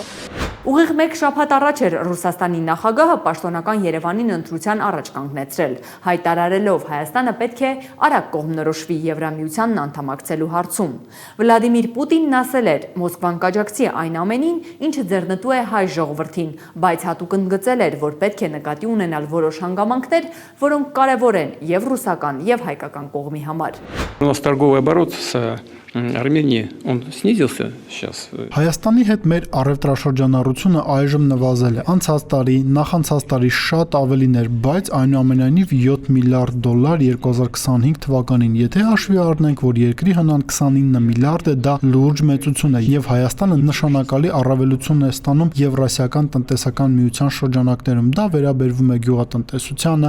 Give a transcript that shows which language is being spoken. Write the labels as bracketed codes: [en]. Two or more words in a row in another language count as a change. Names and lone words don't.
[hy] Ուղիղ մեկ շաբաթ առաջ էր Ռուսաստանի նախագահը պաշտոնական Երևանին ընտրության առաջ կանգնեցրել, հայտարարելով Հայաստանը պետք է արագ կողմնորոշվի Եվրամիությանն անդամակցելու հարցում։ Վլադիմիր Պուտինն ասել էր, Մոսկվան կաջակցի այն ամենին, ինչը ձեռնտու է հայ ժողովրդին, բայց հատուկ ընդգծել էր, որ պետք է նկատի ունենալ որոշ հանգամանքներ, որոնք կարևոր են եւ ռուսական, եւ հայկական կողմի համար։ [ru] У нас торговый оборот с Арменией, он снизился сейчас. [hy] Հայաստանի հետ մեր առևտրաշրջանառությունը այժմ նվազել է։ Անցած տարի, նախանցած տարի շատ ավելին էր, բայց այնուամենայնիվ $7 միլիարդ 2025 թվականին։ Եթե հաշվի առնենք, որ երկրի հնան 29 միլիարդ է, դա լուրջ մեծություն է, եւ Հայաստանը նշանակալի առավելություն է ստանում Եվրասիական տնտեսական միության շրջանակներում։ Դա վերաբերվում է գյուղատնտեսությանը,